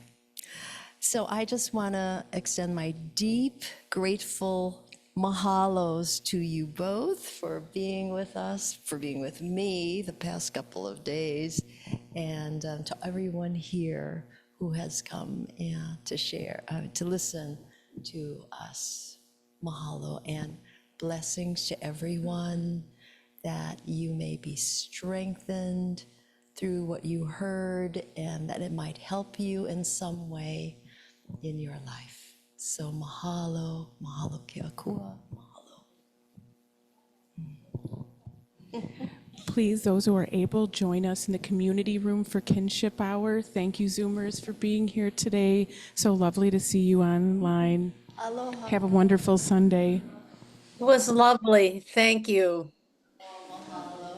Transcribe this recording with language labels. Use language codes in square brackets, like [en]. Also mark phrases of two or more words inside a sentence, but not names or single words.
[en] So I just want to extend my deep, grateful mahalos to you both for being with us, for being with me the past couple of days, and to everyone here who has come to share, to listen to us. Mahalo and blessings to everyone, that you may be strengthened through what you heard, and that it might help you in some way in your life. [haw] So mahalo, mahalo ke akua, mahalo. [en] Please, those who are able, join us in the community room for Kinship Hour. Thank you, Zoomers, for being here today. So lovely to see you online. Aloha. Have a wonderful Sunday. It was lovely. Thank you.